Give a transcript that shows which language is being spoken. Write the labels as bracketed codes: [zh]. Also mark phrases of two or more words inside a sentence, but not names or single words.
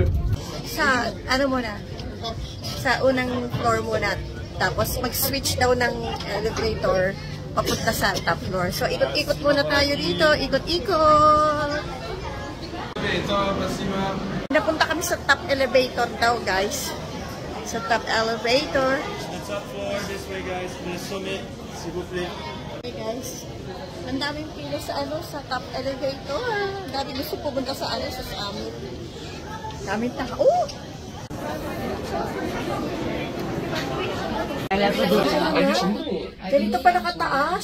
[tl] Sa, ano muna? Sa unang floor muna. Tapos mag-switch daw ng elevator papunta sa [en] top floor. [tl] So ikot-ikot muna tayo dito. Ikot-ikot. Napunta kami sa [en] top elevator [tl] daw guys. Sa [en] top elevator. The top floor, this way guys. The summit, [fr] s'il vous plaît. [en] Okay guys. [tl] Ang daming pila sa ano sa [en] top elevator. [tl] Ang daming gusto pumunta sa ano sa summit. Daming tao. Oh! Ganito pa nakataas.